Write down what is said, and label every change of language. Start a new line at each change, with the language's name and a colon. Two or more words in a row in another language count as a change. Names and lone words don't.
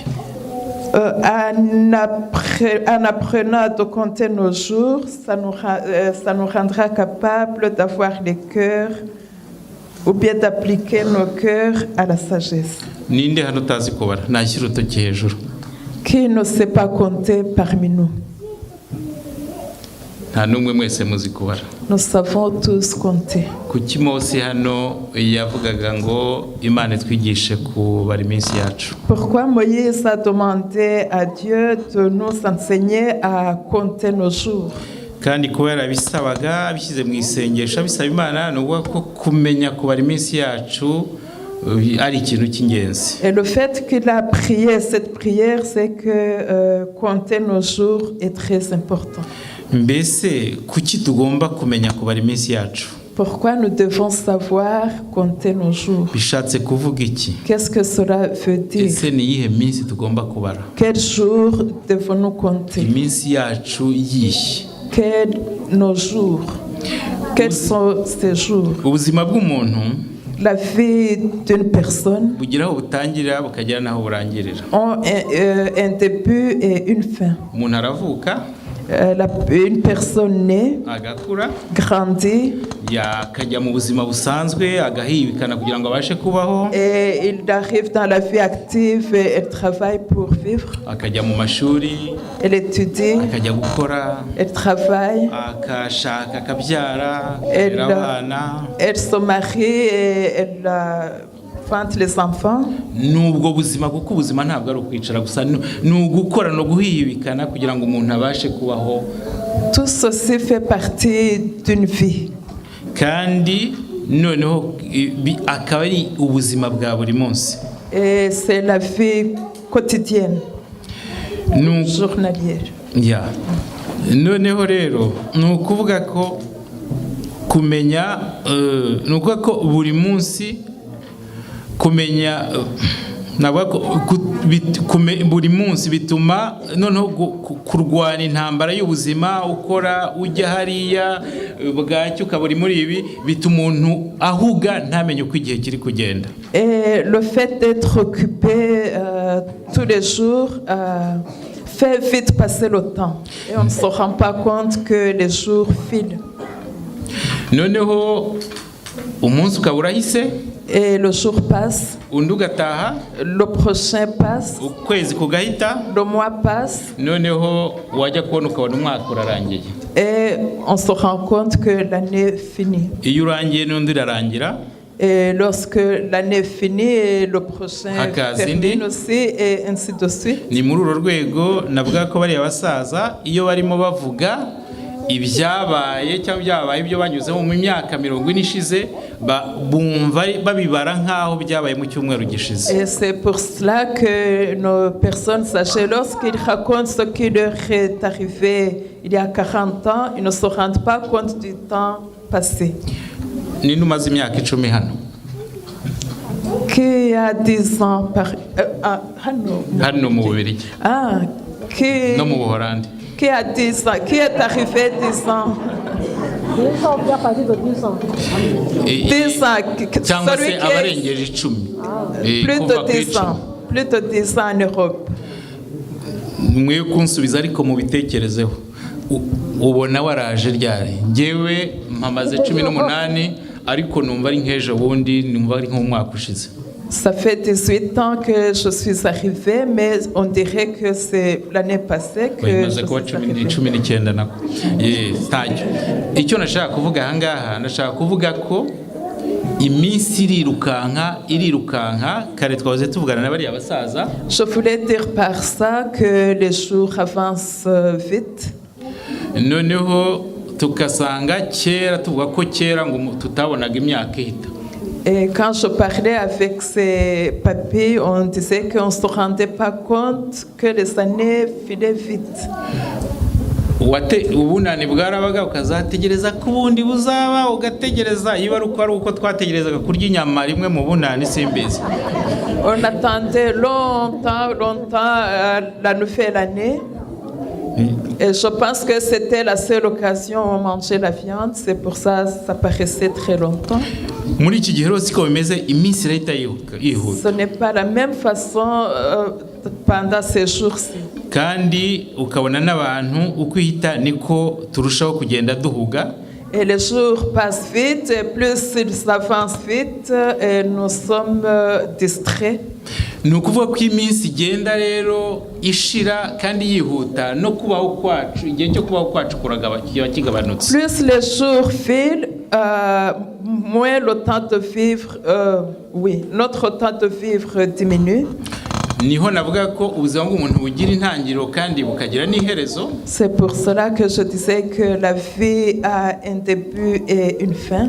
French: En apprenant de compter nos jours, ça nous rendra capables d'avoir les cœurs ou bien d'appliquer nos cœurs à la sagesse.
Kinyarwanda: Ninde hano utazi kubara? Nashyira urutoki hejuru.
French: Qui ne sait pas compter parmi nous?
Kinyarwanda: Nta n'umwe mwese muzi kubara.
French: Nous savons tous compter.
Kinyarwanda: Kuki Mose hano yavugaga ngo Imana itwigishe kubara iminsi yacu?
French: Pourquoi Moïse a demandé à Dieu de nous enseigner à compter nos jours?
Kinyarwanda: Kandi kubera bisabaga bishyize mu isengesho bisaba Imana n'ubwo ko kumenya kubara iminsi yacu ari ikintu cy'ingenzi.
French: Et le fait qu'il a prié cette prière, c'est que compter nos jours est très important.
Kinyarwanda: Mbese kuki tugomba kumenya kubara iminsi yacu?
French: Pourquoi nous devons savoir compter nos jours?
Kinyarwanda: bishatse kuvuga iki?
French: Qu'est-ce que cela veut dire?
Kinyarwanda: Ese ni iyihe minsi tugomba kubara?
French: Quels jours devons-nous compter?
Kinyarwanda: Iminsi yacu yihe?
French: Quels nos jours? Quels sont ces jours?
Kinyarwanda: Ubuzima bw'umuntu
French: La vie d'une personne
Kinyarwanda: bugira aho butangirira bukagera naho burangirira.
French: ont un début et une fin.
Kinyarwanda: Umuntu aravuka,
French: Une personne née,
Kinyarwanda: agakura,
French: grandit,
Kinyarwanda: yakajya mu buzima busanzwe agahibikana kugira ngo abashe kubaho,
French: et il arrive dans la vie active et elle travaille pour vivre.
Kinyarwanda: akajya mu mashuri,
French: Elle étudie,
Kinyarwanda: akajya gukora,
French: elle travaille,
Kinyarwanda: akashaka, akabyara, akarera abana.
French: elle se marie et elle enfante les enfants.
Kinyarwanda: Nubwo buzima kuko ubuzima ntabwo ari ukwicara gusa, ni ugukora no guhibikana kugira ngo umuntu abashe kubaho.
French: Tout ceci fait partie d'une vie.
Kinyarwanda: Kandi noneho akaba ari ubuzima bwa buri munsi.
French: Et c'est la vie quotidienne, journalière. Ya.
Kinyarwanda: Noneho rero ni ukuvuga ko kumenya ni ukuvuga ko buri munsi kumenya buri munsi bituma noneho kurwana intambara y'ubuzima, ukora ujya hariya bwacyo ukaburi muri ibi bituma umuntu ahuga ntamenye uko igihe kiri kugenda.
French: Et le fait d'être occupé tous les jours fait vite passer le temps et on ne se rend pas compte que les jours filent.
Kinyarwanda: Noneho umunsi ukaba urahise,
French: et le jour passe,
Kinyarwanda: undi ugataha,
French: le prochain passe,
Kinyarwanda: ukwezi kugahita,
French: le mois passe,
Kinyarwanda: noneho wajya kubona ukabona umwaka urarangiye,
French: et on se rend compte que l'année finit.
Kinyarwanda: Iyo urangiye n'undi irarangira,
French: et lorsque l'année finit, le prochain termine aussi, et ainsi de suite.
Kinyarwanda: Ni muri uro rwego navuga ko bari abasaza iyo barimo bavuga ibyabaye cyangwa byabaye ibyo banyuzeho mu myaka 40 ishize, bumva babibara nkaho byabaye mu cyumweru gishize.
French: Et c'est pour cela que nos personnes âgées, lorsqu'ils racontent ce qui leur est arrivé il y a 40 ans, ils ne se rendent pas compte du temps passé.
Kinyarwanda: Ni numaze imyaka 10 hano?
French: Qui a 10 ans par
Kinyarwanda: hano mu Bubiligi.
French: Qui
Kinyarwanda: no mu Buholandi.
French: Qui a 10 ans? Qui est arrivé 10 ans? 10 ans. 10 ans.
Kinyarwanda: Cyangwa se abarengeje 10.
French: Plus de 10 ans. Plus de 10 ans en Europe.
Kinyarwanda: Mwe kunsubiza ariko mu bitekerezeho. Ubona waraje ryari? Ngewe mpamaze 18 ariko numva ari nk'ejo bundi, numva ari nk'umwaka ushize.
French: Ça fait 18 ans que je suis arrivée, mais on dirait que c'est l'année passée que je suis arrivée.
Kinyarwanda: 19 nako. Icyo nashaka kuvuga aha ngaha, nashaka kuvuga ko iminsi irirukanka kare twahoze tuvugana n'abari abasaza.
French: Je voulais dire par ça que les jours avancent vite.
Kinyarwanda: Noneho tukasanga kera tuvuga ko kera ngo tutabonaga imyaka ihita.
French: Et quand je parlais avec ces papis, on disait qu'on ne se rendait pas compte que les années filaient vite.
Kinyarwanda: Ubunani bwarabaga ukazategereza ko ubundi buzaba, ugategereza iyo ari uko twategerezaga kurya inyama rimwe mu bunani simbizi.
French: On attendait longtemps la nouvelle année. Et je pense que c'était la seule occasion où on mangeait la viande, c'est pour ça que ça paraissait très longtemps. Ce n'est pas la même façon pendant ces jours-ci.
Kinyarwanda: Kandi ukabona n'abantu ukwihita niko turushaho kugenda duhuga.
French: Et les jours passent vite, et plus ils avancent vite, et nous sommes distraits.
Kinyarwanda: Ni ukuvuga ko iminsi igenda rero ishira kandi yihuta no kubaho kwacu, igihe cyo kubaho kwacu kiba kigabanutse.
French: Plus les jours filent, moins le temps de vivre, notre temps de vivre diminue.
Kinyarwanda: Niho navuga ko ubuzima bw'umuntu bugira intangiriro kandi bukagira n'iherezo.
French: C'est pour cela que je disais que la vie a un début et une fin.